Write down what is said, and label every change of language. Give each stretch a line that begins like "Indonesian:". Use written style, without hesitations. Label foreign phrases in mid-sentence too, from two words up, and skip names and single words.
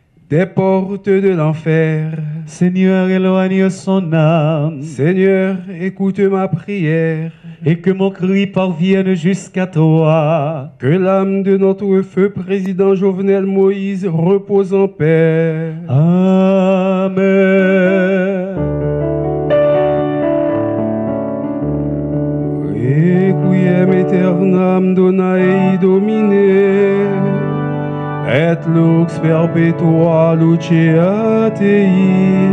French: des portes de l'enfer. Seigneur, éloigne son âme, Seigneur, écoute ma prière. et que mon cri parvienne jusqu'à toi. Que l'âme de notre feu président Jovenel Moïse repose en paix. Amen.
Latin: Requiem aeternam dona ei Domine, et lux perpetua lucea Tei.